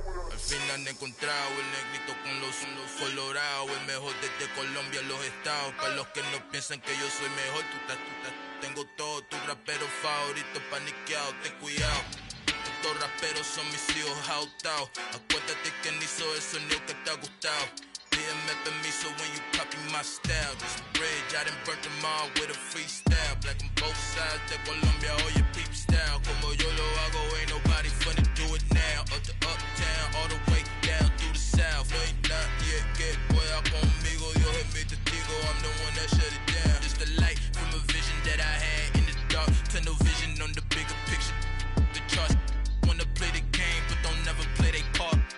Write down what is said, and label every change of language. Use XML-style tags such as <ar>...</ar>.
<es>Al fin han encontrado el negrito con los colorados, el mejor desde Colombia, los estados. Para los que no piensan que yo soy mejor, tengo todo, tus raperos favoritos paniqueados, ten cuidado. Estos raperos son mis hijos adoptados. Acuérdate que ni hizo el sonido que te ha gustado. Pídeme permiso</es> <en>when you copy my style. This bridge, I done burnt them all with a freestyle. Black on both sides</en> <es>de Colombia, oye</es> <en>peep style.</en> <es>Como yo lo hago,</es> <en>ain't nobody finna do it now. Up to uptown, all the way down through the south.</en> <es>No hay nadie que pueda conmigo, Dios es mi testigo.</es> <en>I'm the one that shut it down. Just the light from a vision that I had in the dark. Tunnel vision on the bigger picture. The charts wanna play the game, but don't never play their part.</en>